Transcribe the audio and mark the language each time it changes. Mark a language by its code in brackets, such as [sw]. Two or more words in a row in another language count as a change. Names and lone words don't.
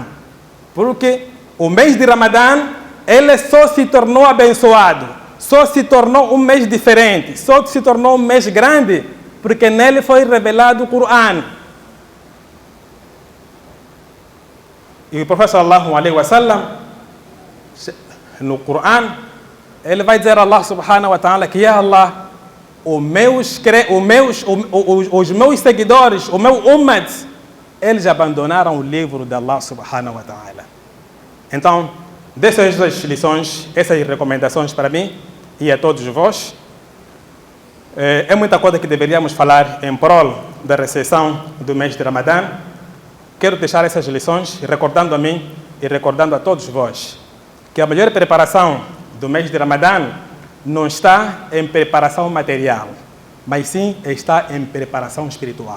[pt] Porque o mês de Ramadã, ele só se tornou abençoado, só se tornou um mês diferente, só se tornou um mês grande, porque nele foi revelado o Corão. E o profeta [ar] صلى الله عليه وسلم, [pt] no Corão, ele vai dizer a [ar] الله سبحانه وتعالى [pt] que, [ar] يا الله, [pt] os meus seguidores, o meu ummat, eles abandonaram o livro de [ar] الله سبحانه وتعالى. [pt] Então, dessas lições, essas recomendações para mim e a todos vós, é muita coisa que deveríamos falar em prol da recepção do mês de Ramadã. Quero deixar essas lições recordando a mim e recordando a todos vós que a melhor preparação do mês de Ramadã não está em preparação material, mas sim está em preparação espiritual.